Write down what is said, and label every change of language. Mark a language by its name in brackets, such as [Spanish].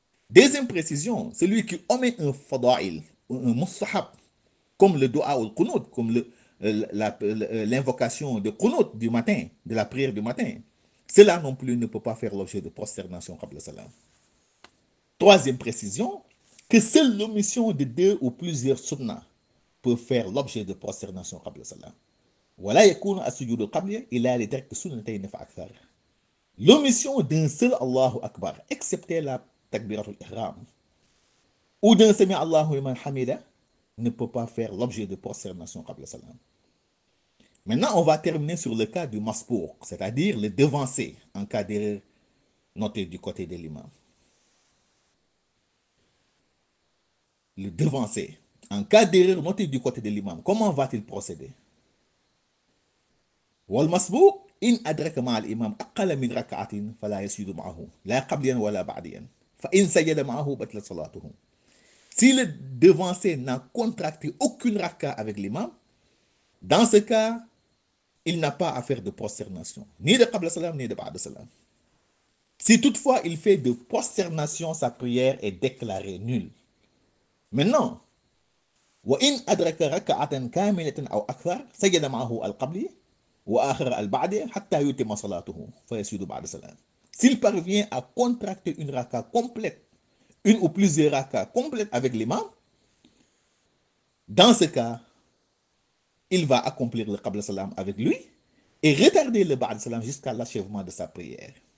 [French] Deuxième précision, celui qui omet un fada'il ou un mustahab, comme le dua ou le qunut, comme l'invocation de qunut du matin, de la prière du matin, cela non plus ne peut pas faire l'objet de prosternation qabla salam. Troisième précision, que seule l'omission de 2 ou plusieurs sunnah peut faire l'objet de prosternation qabla salam. [Arabic] ولا يكون السجود القبلي إلا لترك سنتين فأكثر. [French] L'omission d'un seul Allahu Akbar, excepté la takbiratul ihram, ou d'un sami Allahu liman hamida, ne peut pas faire l'objet de prosternation qabla salam. Maintenant, on va terminer sur le cas du masbouk, c'est-à-dire le devancé en cas d'erreur noté du côté de l'imam. Le devancé, en cas d'erreur noté du côté de l'imam, comment va-t-il procéder? [Arabic] والمسبوق إن أدرك مع الإمام أقل من ركعة فلا يسجد معه لا قبليا ولا بعديا فإن سجد معه بطلت صلاته. [French] Si le devancé n'a contracté aucune raka avec l'imam, dans ce cas, il n'a pas à faire de prosternation, ni de qabla salam, ni de ba'da salam. Si toutefois il fait de prosternation, sa prière est déclarée nulle. Maintenant, [Arabic] وإن أدرك ركعة كاملة أو أكثر سجد معه القبلي وآخر البعد حتى يتم صلاته فيسجد بعد salam. [French] S'il parvient à contracter une raka complète, une ou plusieurs rakas complètes avec l'imam, dans ce cas, il va accomplir le qabla salam avec lui et retarder le ba'd salam jusqu'à l'achèvement de sa prière.